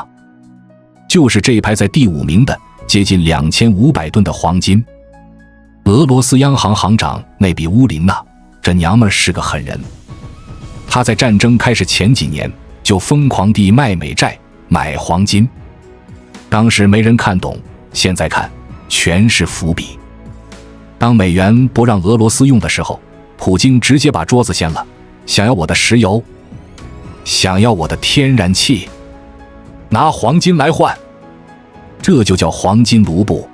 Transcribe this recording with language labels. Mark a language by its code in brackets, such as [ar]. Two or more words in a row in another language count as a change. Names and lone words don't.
[zh] 就是這排在第5名的接近2500噸的黃金。俄羅斯央行行長那比烏林娜，這娘們是個狠人。她在戰爭開始前幾年就瘋狂地賣美債、買黃金。當時沒人看懂，現在看全是伏筆。當美元不讓俄羅斯用的時候，普京直接把桌子掀了，想要我的石油，想要我的天然氣，拿黄金來換，這就叫黄金盧布。